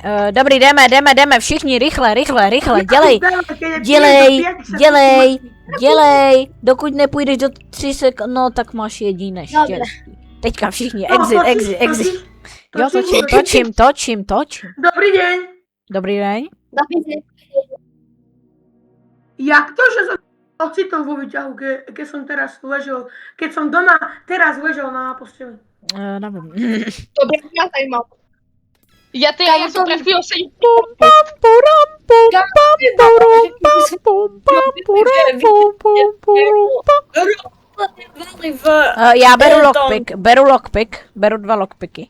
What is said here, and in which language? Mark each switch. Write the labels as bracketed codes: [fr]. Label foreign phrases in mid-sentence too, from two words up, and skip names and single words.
[cs] Dobrý, jdeme, všichni, rychle, dělej, dokud nepůjdeš do 3 sekund, no tak máš jediné štěstí. Teďka všichni, exit. Jo, točím. [sk] Dobrý deň. Jak to, že som ocitol vo výťahu, keď som teraz ležel, keď som doma teraz ležel na posteli? [cs] Nevím. Dobrý, já tady mám. Já jsem před chvílou sedím. Já beru lockpick, beru 2 lockpicky.